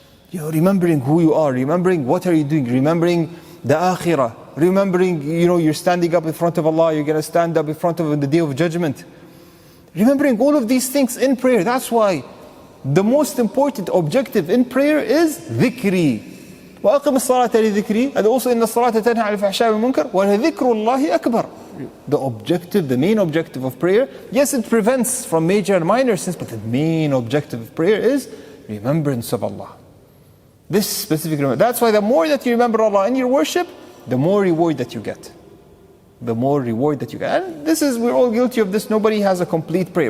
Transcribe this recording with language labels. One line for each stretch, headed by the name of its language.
English: You're remembering who you are, remembering what are you doing, remembering the akhirah, remembering, you're standing up in front of Allah, you're going to stand up in front of Him on the Day of Judgment. Remembering all of these things in prayer. That's why the most important objective in prayer is dhikri.
Arabic: وَأَقِمِ الصَّلَاةَ لِذِكْرِي.
English: And also in the salat
Arabic: تَنْهَى عَنِ الْفَحْشَاءِ وَالْمُنكَرِ وَلَذِكْرُ اللَّهِ أَكْبَرُ.
English: The objective, the main objective of prayer, yes, it prevents from major and minor sins, but the main objective of prayer is remembrance of Allah. This specific remembrance. That's why the more that you remember Allah in your worship, the more reward that you get. The more reward that you get. And we're all guilty of this. Nobody has a complete prayer.